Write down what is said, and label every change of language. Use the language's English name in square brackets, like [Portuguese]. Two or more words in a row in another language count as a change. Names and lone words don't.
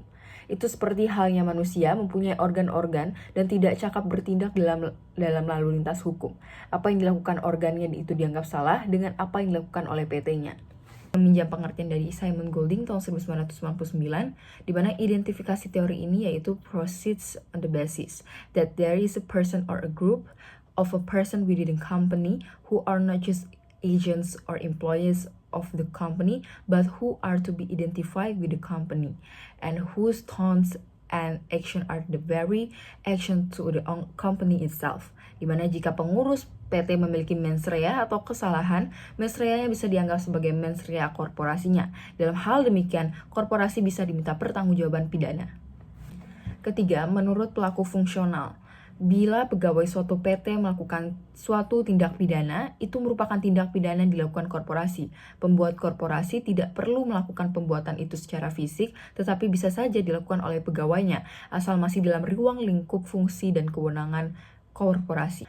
[Indonesian] Itu seperti halnya manusia mempunyai organ-organ dan tidak cakap bertindak dalam lalu lintas hukum. Apa yang dilakukan organnya itu dianggap salah dengan apa yang dilakukan oleh PT-nya. Meminjam pengertian dari Simon Golding tahun 1999, di mana identifikasi teori ini yaitu [English] proceeds on the basis that there is a person or a group of a person within a company who are not just agents or employees of the company, but who are to be identified with the company, and whose thoughts and action are the very action to the company itself. [Indonesian] Dimana jika pengurus PT memiliki [Latin] mens rea [Indonesian] atau kesalahan, [Latin] mens rea-nya [Indonesian] bisa dianggap sebagai [Latin] mens rea [Indonesian] korporasinya. Dalam hal demikian, korporasi bisa diminta pertanggungjawaban pidana. Ketiga, menurut pelaku fungsional, bila pegawai suatu PT melakukan suatu tindak pidana, itu merupakan tindak pidana yang dilakukan korporasi. Pembuat korporasi tidak perlu melakukan pembuatan itu secara fisik, tetapi bisa saja dilakukan oleh pegawainya, asal masih dalam ruang lingkup fungsi dan kewenangan korporasi.